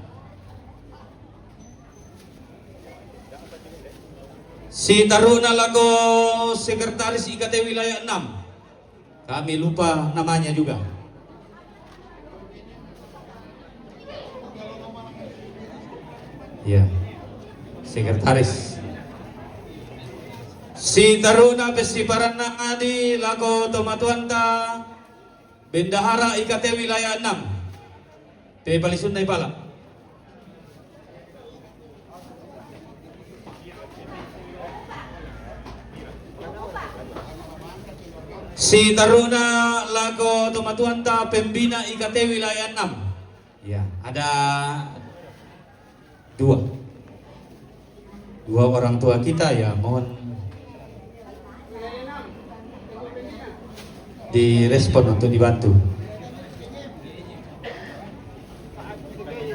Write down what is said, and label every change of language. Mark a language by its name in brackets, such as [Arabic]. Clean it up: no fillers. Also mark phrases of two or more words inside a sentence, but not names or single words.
[Toraja-Sa'dan] Si Taruna Lako Sekretaris IKT Wilayah 6. [Indonesian] Kami lupa namanya juga. Ya, sekretaris. [Toraja-Sa'dan] Si Taruna Pesiparanna Adi Lako Tomatuanta Bendahara IKT Wilayah 6 Pepalisun Nepala. Si Taruna Lako Tomatuanta Pembina IKT Wilayah 6. [Indonesian] Ya, ada dua orang tua kita, ya mohon direspon untuk dibantu.